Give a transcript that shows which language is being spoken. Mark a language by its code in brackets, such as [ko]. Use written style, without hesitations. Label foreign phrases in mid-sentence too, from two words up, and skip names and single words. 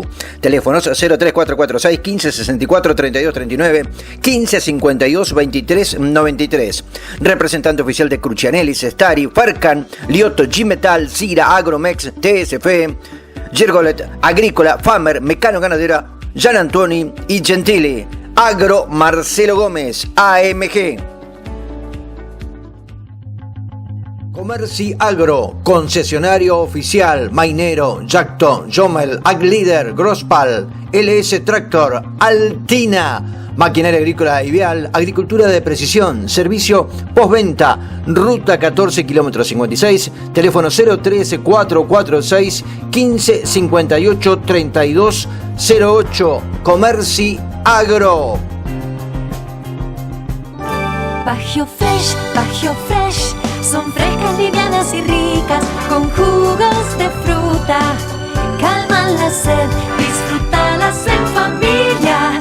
[es] Teléfonos 03446 1564 3239 1552 2393. Representante oficial de Crucianelli, Stari, Farcan, Lioto, G-Metal, Cira, Agromex, TSF, Gergolet, Agrícola, Famer, Mecano Ganadera, Gian Antoni y Gentili. Agro Marcelo Gómez, AMG. Comerci Agro, concesionario oficial, Mainero, Jacton, Jomel, Aglider, Grosspal, LS Tractor, Altina, maquinaria agrícola y vial, agricultura de precisión, servicio postventa, ruta 14 kilómetro 56, teléfono 013 446 15 58 32 08, Comerci Agro. Bagio Fresh, son frescas, livianas y ricas, con jugos de fruta, calman la sed, disfrútalas en familia.